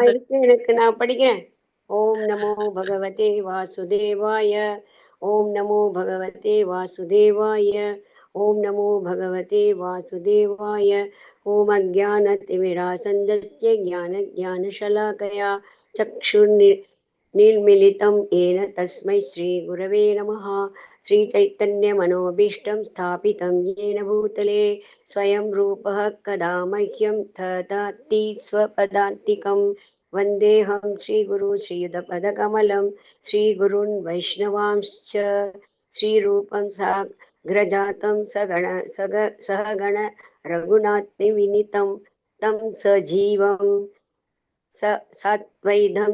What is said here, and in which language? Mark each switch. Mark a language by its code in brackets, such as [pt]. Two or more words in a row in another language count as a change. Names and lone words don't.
[ta] இருக்கு, எனக்கு நான் படிக்கிறேன். [sa] ॐ नमो भगवते वासुदेवाय ॐ नमो भगवते वासुदेवाय ॐ नमो भगवते वासुदेवाय ॐ अज्ञानतिमिरान्धस्य ஞானशलाकया चक्षुर्निर्मिलितं येन तस्मै श्रीगुरवे नमः। श्रीचैतन्यमनोभीष्टं स्थापितं येन भूतले स्वयं रूपः कदा मह्यं ददाति स्वपदान्तिकं। वन्देऽहं श्रीगुरु श्रीयुतपदकमलं श्रीगुरून् वैष्णवांश्च श्रीरूपं साग्रजातं सहगण रघुनाथविनीतं तं सजीवं साद्वैतं